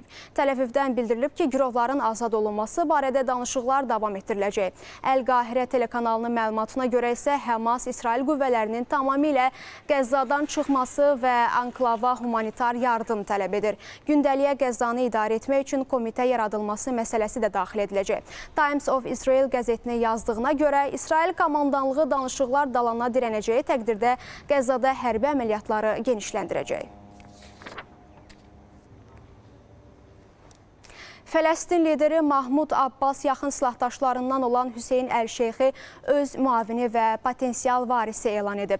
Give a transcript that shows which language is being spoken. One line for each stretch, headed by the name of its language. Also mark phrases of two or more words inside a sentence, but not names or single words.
Azerbaijani: Təl-Əvivdən bildirilib ki, girovların azad olunması barədə danışıqlar davam etdiriləcək. Əl-Qahirə telekanalının məlumatına görə isə Həmas İsrail qüvvələrinin tamamilə Qəzzadan çıxması və anklava humanitar yardım tələb edir. Gündəliyə Qəzzanı idarə etmək üçün komitə yaradılması məsələsi də daxil ediləcək. Times of Israel qəzetinin yazdığına görə İsrail komandanlığı danışıqlar dalana dirənəcəyi təqdirdə Qəzzada hərbi əməliyyatları genişləndirəcək. Fələstin lideri Mahmud Abbas yaxın silahdaşlarından olan Hüseyn Əl-Şeyxi öz müavini və potensial varisi elan edib.